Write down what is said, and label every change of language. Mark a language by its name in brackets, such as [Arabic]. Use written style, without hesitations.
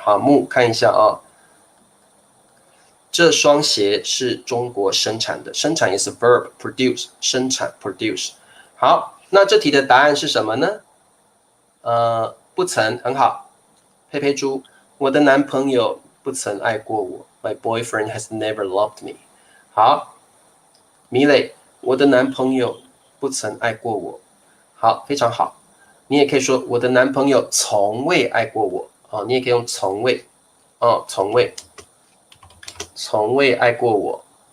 [Chinese] 好，木看一下啊、这双鞋是中国生产的。生产也是 [English] verb produce， [Chinese] 生产 produce。好，那这题的答案是什么呢？不曾，很好。佩佩猪，我的男朋友不曾爱过我。 [English] My boyfriend has never loved me。 [Chinese] 好，米磊，我的男朋友不曾爱过我。好，非常好。你也可以说我的男朋友从未爱过我哦，你也可以用从未哦，从未爱过我。